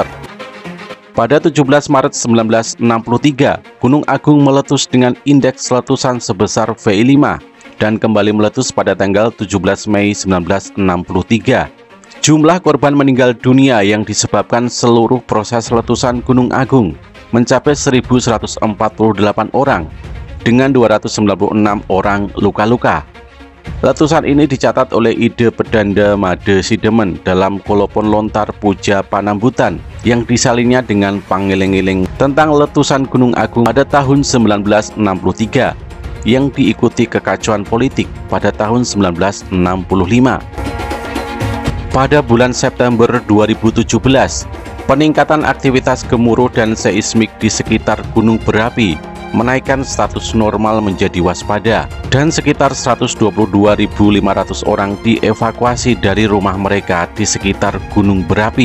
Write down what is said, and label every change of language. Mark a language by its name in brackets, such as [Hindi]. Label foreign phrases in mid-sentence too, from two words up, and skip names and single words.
[Indonesian] Pada 17 Maret 1963, Gunung Agung meletus dengan indeks letusan sebesar VI5 dan kembali meletus pada tanggal 17 Mei 1963. Jumlah korban meninggal dunia yang disebabkan seluruh proses letusan Gunung Agung mencapai 1.148 orang, dengan 296 orang luka-luka. Letusan ini dicatat oleh Ide Pedanda Made Sidemen dalam kolopon lontar Puja Panambutan yang disalinnya dengan pangiling-iling tentang letusan Gunung Agung pada tahun 1963 yang diikuti kekacauan politik pada tahun 1965. Pada bulan September 2017, peningkatan aktivitas gemuruh dan seismik di sekitar gunung berapi menaikkan status normal menjadi waspada dan sekitar 122.500 orang dievakuasi dari rumah mereka di sekitar gunung berapi.